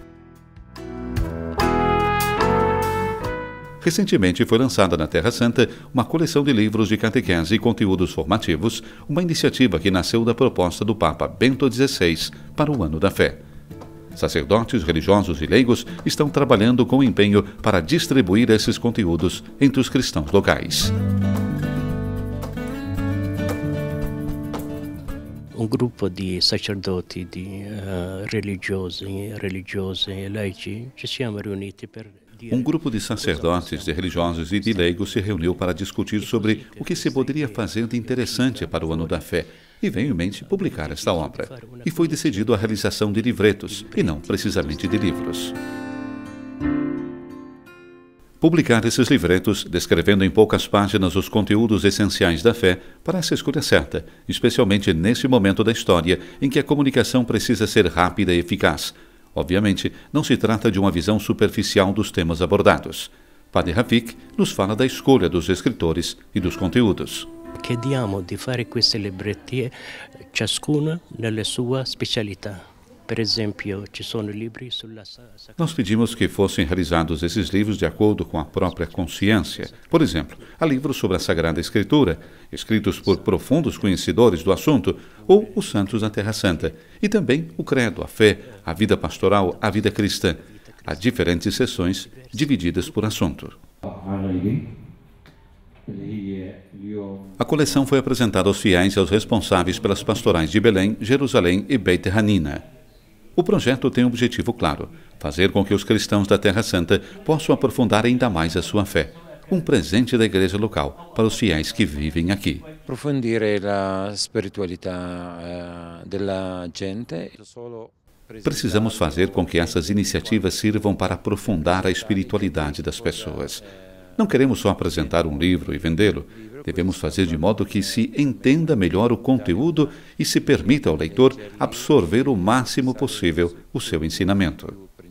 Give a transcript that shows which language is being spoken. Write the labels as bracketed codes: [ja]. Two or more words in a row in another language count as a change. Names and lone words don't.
[pt] Recentemente foi lançada na Terra Santa uma coleção de livros de catequese e conteúdos formativos, uma iniciativa que nasceu da proposta do Papa Bento XVI para o Ano da Fé. Sacerdotes, religiosos e leigos estão trabalhando com empenho para distribuir esses conteúdos entre os cristãos locais. [it] Un gruppo di sacerdoti, di religiosi e laici ci siamo riuniti per [pt] Um grupo de sacerdotes, de religiosos e de leigos se reuniu para discutir sobre o que se poderia fazer de interessante para o Ano da Fé e veio em mente publicar esta obra. E foi decidido a realização de livretos, e não precisamente de livros. Publicar esses livretos, descrevendo em poucas páginas os conteúdos essenciais da fé, parece a escolha certa, especialmente nesse momento da história em que a comunicação precisa ser rápida e eficaz. Obviamente, não se trata de uma visão superficial dos temas abordados. Padre Rafik nos fala da escolha dos escritores e dos conteúdos. [it] Chiediamo di fare questi libretti, ciascuno nella sua specialità. [pt] Por exemplo, [it] ci sono libri sulla... [pt] Nós pedimos que fossem realizados esses livros de acordo com a própria consciência. Por exemplo, há livros sobre a Sagrada Escritura, escritos por profundos conhecedores do assunto, ou os Santos da Terra Santa, e também o Credo, a fé, a vida pastoral, a vida cristã. Há diferentes seções divididas por assunto. A coleção foi apresentada aos fiéis e aos responsáveis pelas pastorais de Belém, Jerusalém e Beit Hanina. O projeto tem um objetivo claro: fazer com que os cristãos da Terra Santa possam aprofundar ainda mais a sua fé. Um presente da igreja local para os fiéis que vivem aqui. [it] approfondire la spiritualità della gente. [pt] Precisamos fazer com que essas iniciativas sirvam para aprofundar a espiritualidade das pessoas. Não queremos só apresentar um livro e vendê-lo. Devemos fazer de modo que se entenda melhor o conteúdo e se permita ao leitor absorver o máximo possível o seu ensinamento.